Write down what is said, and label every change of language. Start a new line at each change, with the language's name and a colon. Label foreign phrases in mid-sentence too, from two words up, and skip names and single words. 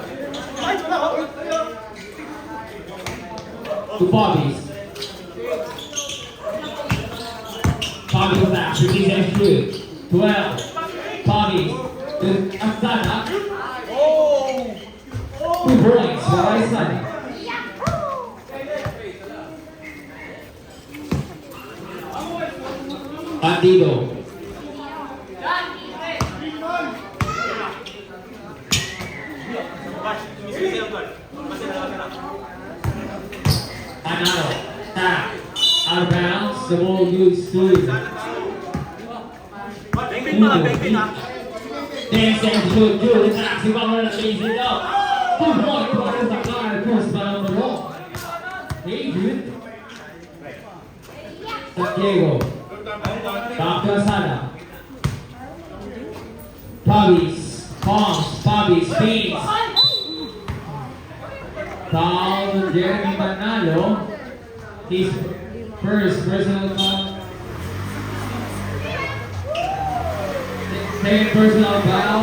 English: To Bobbies. Bobby with that. 15 seconds good. 12. Bobbies. To Asada. 2 points for Asada. Bandido. Manalo. Tap. Out of bounds. The ball goes to 10 seconds good. Good attack. Si Bobby lays it up. 2 points for Asada. Cross down the ball. Hey, good. Santiago. Back to Asada. Bobbies. Palms. Bobbies. Spins. Foul to Jeremy Manalo. His first personal foul. Second personal foul.